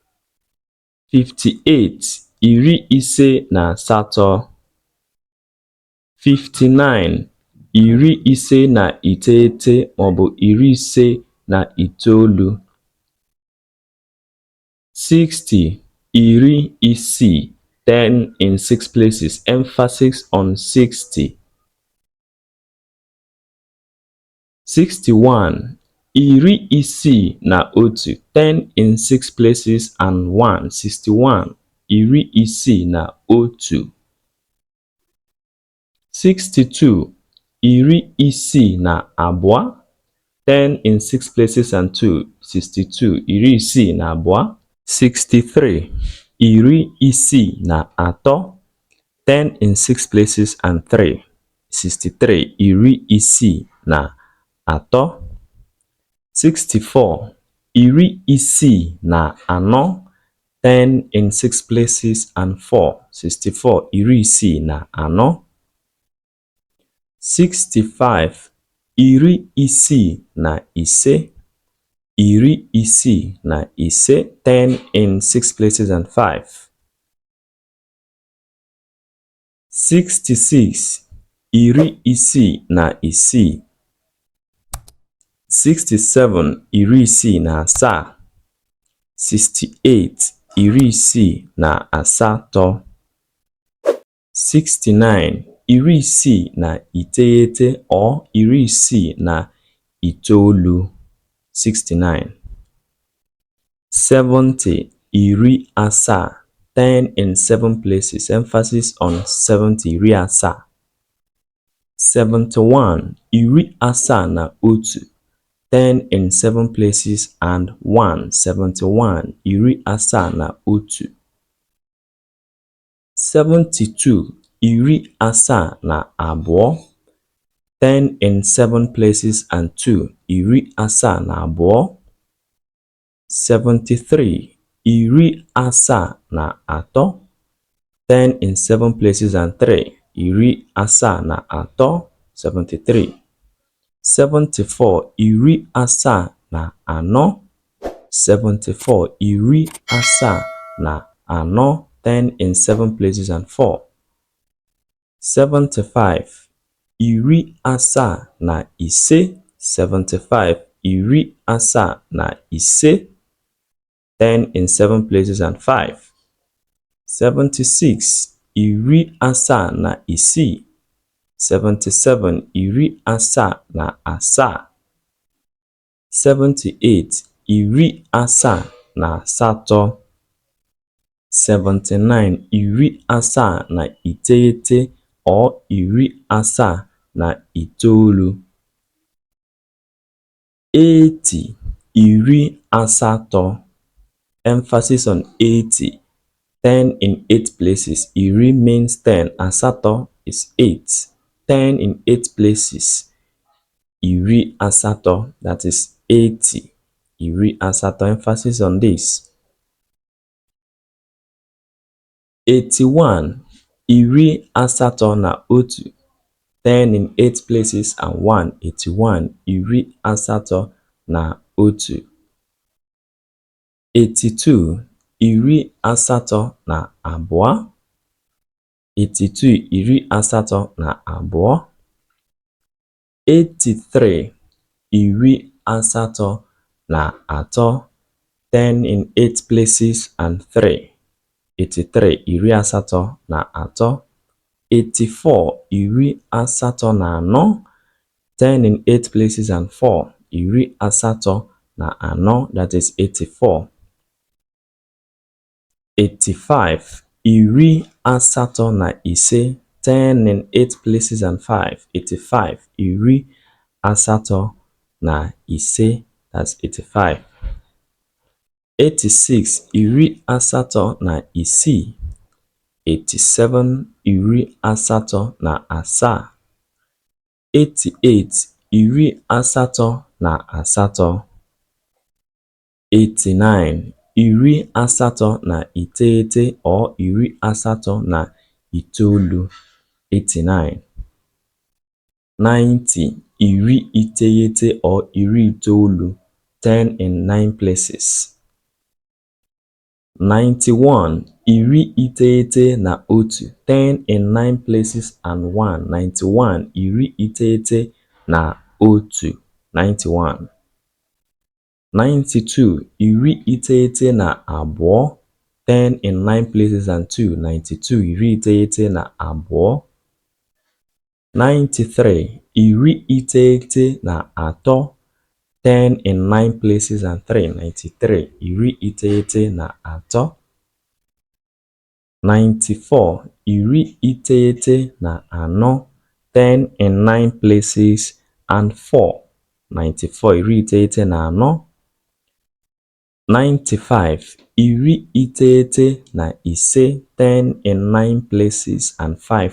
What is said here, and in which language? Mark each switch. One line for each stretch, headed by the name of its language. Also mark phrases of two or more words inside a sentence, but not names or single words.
Igbo: 58 iri ise na asatọ 59 iri ise na iteghete maọbụ iri ise na itoolu 60 iri isii
English: 10 in 6 places, emphasis on 60.
Igbo: 61 iri isii na otu
English: 10 in 6 places and 1
Igbo: 61 iri isii na otu 62 iri isii na abụọ
English: 10 in 6 places and 2
Igbo: 62 iri isii na abụọ 63 iri isii na atọ
English: 10 in 6 places and 3
Igbo: 63 iri isii na atọ 64 iri isii na anọ
English: 10 in 6 places and 4
Igbo: 64 iri isii na anọ 65 iri isii na ise iri isii na ise
English: 10 in 6 places and 5
Igbo: 66 iri isii na isii 67 iri isii na asaa 68 iri isii na asatọ 69 iri isii na iteghete or iri isii na itoolu 69 70 iri asaa
English: 10 in 7 places, emphasis on 70
Igbo: iri asaa 71 iri asaa na otu
English: 10 in 7 places and 1
Igbo: 71 iri asaa na otu 72 iri asaa na abụọ
English: 10 in 7 places and 2
Igbo: iri asaa na abụọ 73 iri asaa na atọ
English: 10 in 7 places and 3
Igbo: iri asaa na atọ 73 74 iri asaa na anọ 74 iri asaa na anọ
English: 10 in 7 places and 4
Igbo: 75 iri asaa na ise 75 iri asaa na ise
English: 10 in 7 places and 5
Igbo: 76 iri asaa na isii 77 iri asaa na asaa 78 iri asaa na asatọ 79 iri asaa na iteghete or iri asaa na itoolu. 80 iri asatọ,
English: emphasis on 80, 10 in 8 places. Iri means 10, asatọ is 8, 10 in 8 places.
Igbo: Iri asatọ,
English: that is 80.
Igbo: Iri asatọ,
English: emphasis on this. 81
Igbo: iri asatọ na otu,
English: 10 in 8 places and 1.
Igbo: 81 iri asatọ na otu. 82 iri asatọ na abụọ, 82 iri asatọ na abụọ. 83 iri asatọ na atọ,
English: 10 in 8 places and 3.
Igbo: 83 iri asatọ na atọ. 84 iri asatọ na anọ,
English: 10 in 8 places and 4.
Igbo: Iri asatọ na anọ,
English: that is 84.
Igbo: 85 iri asatọ na ise,
English: 10 in 8 places and 5.
Igbo: 85 iri asatọ na ise, that's 85. 86 iri asatọ na isii, 87 iri asatọ na asaa. 88 iri asatọ na asatọ. 89 iri asatọ na iteghete or iri asatọ na itoolu. 89. 90 iri iteghete or iri itoolu,
English: 10 in 9 places.
Igbo: 91 iri iteghete na otu,
English: 10 in 9 places and 1.
Igbo: 91 iri iteghete na otu, 91. 92 iri iteghete na abụọ,
English: 10 in 9 places and 2.
Igbo: 92 iri iteghete na abụọ. 93 iri iteghete na atọ,
English: 10 in 9 places and 3.
Igbo: 93 iri iteghete na atọ. 94 iri iteghete na anọ,
English: 10 in 9 places and 4.
Igbo: 94 iri iteghete na anọ. 95 iri iteghete na ise,
English: 10 in 9 places and 5.